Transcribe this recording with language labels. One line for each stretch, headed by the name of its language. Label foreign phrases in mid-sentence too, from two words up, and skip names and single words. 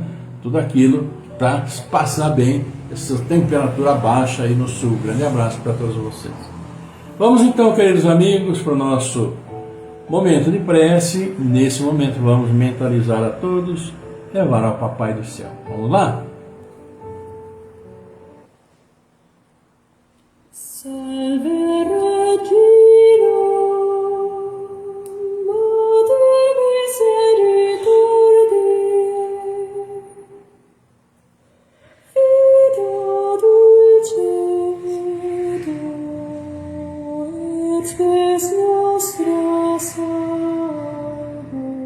Portuguese: Tudo aquilo para passar bem essa temperatura baixa aí no sul. Grande abraço para todos vocês. Vamos então, queridos amigos, para o nosso momento de prece. Nesse momento vamos mentalizar a todos, levar ao Papai do Céu. Vamos lá?
Latin: Salve Regina, Mater Misericordiae, Vita dulcedo, et spes nostra salvo.